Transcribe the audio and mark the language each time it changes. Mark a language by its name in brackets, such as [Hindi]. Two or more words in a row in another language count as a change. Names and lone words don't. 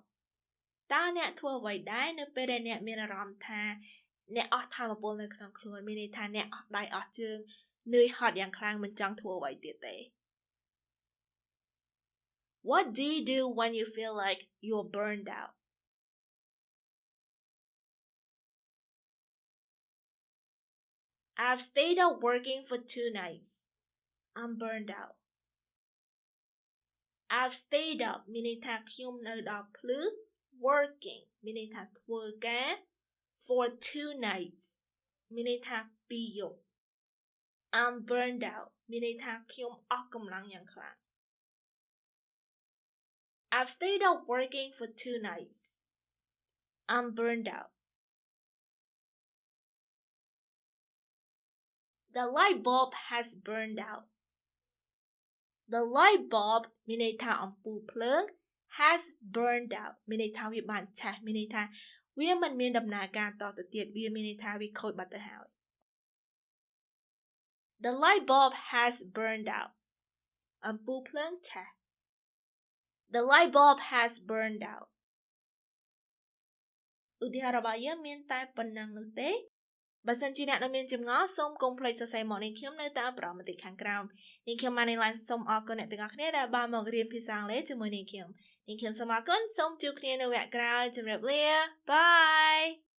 [Khmer] តើអ្នកធ្វើអ្វីដែរនៅពេលដែលអ្នកមានអារម្មណ៍ថាអ្នកអស់ថាមពលនៅក្នុងខ្លួនមានន័យថាអ្នកអស់ដៃអស់ជើងនឿយហត់យ៉ាងខ្លាំងមិនចង់ធ្វើអ្វីទៀតទេ [English] What do you do when you feel like you're burned out? I've stayed up working for 2 nights. I'm burned out. I've stayed up [Khmer] មានន័យថាខ្ញុំនៅដល់ភ្លឺ [English] working [Khmer] មានន័យថាធ្វើការ [English] for 2 nights [Khmer] មានន័យថា2យប់ [English] I'm burned out [Khmer] មានន័យថាខ្ញុំអស់កម្លាំងយ៉ាងខ្លាំង [English] I've stayed up working for 2 nights. I'm burned out. The light bulb has burned out. The light bulb [Khmer] មានន័យថាអំពូលភ្លើង [English] has burned out [Khmer] មានន័យថាវាបានឆេះមានន័យថាវាមិនមានដំណើរការតទៅទៀតវាមានន័យថាវាខូចបាត់ទៅហើយ [English] The light bulb has burned out [Khmer] អំពូលភ្លើងឆេះ [English] The light bulb has burned out [Khmer] ឧទាហរណ៍របស់យើងមានតែប៉ុណ្ណឹងនោះទេបើសិនជាអ្នកនៅមានចម្ងល់សូមកុំភ្លេចសរសេរមកនាងខ្ញុំនៅតាមប្រមតិខាងក្រោមនាងខ្ញុំបានឡើងសូមអរគុណអ្នកទាំងអស់គ្នាដែលបានមករៀនភាសាអង់គ្លេសជាមួយនាងខ្ញុំសូមអរគុណសូមជួបគ្នានៅវគ្គក្រោយជម្រាបលាបាយ